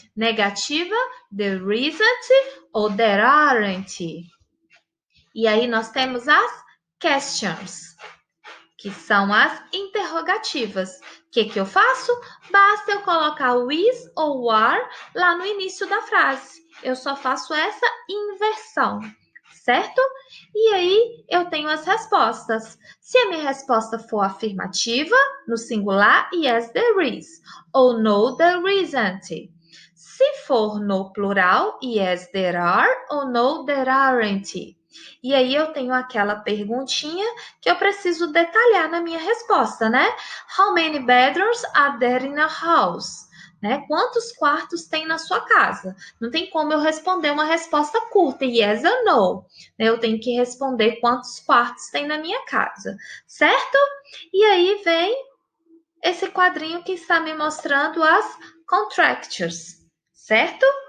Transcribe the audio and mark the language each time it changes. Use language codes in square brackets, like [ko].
[en] Negativa, there isn't ou there aren't. [pt] E aí nós temos as questions, que são as interrogativas. O que eu faço? Basta eu colocar o is ou o are lá no início da frase. Eu só faço essa inversão, certo? E aí eu tenho as respostas. Se a minha resposta for afirmativa, no singular, yes, there is. [en] Ou no, there isn't. Se for no plural, yes, there are. Ou no, there aren't. [pt] E aí eu tenho aquela perguntinha que eu preciso detalhar na minha resposta, né? [en] How many bedrooms are there in a house? [pt] Né? Quantos quartos tem na sua casa? Não tem como eu responder uma resposta curta, yes or no. Eu tenho que responder quantos quartos tem na minha casa, certo? E aí vem esse quadrinho que está me mostrando as contractures, certo?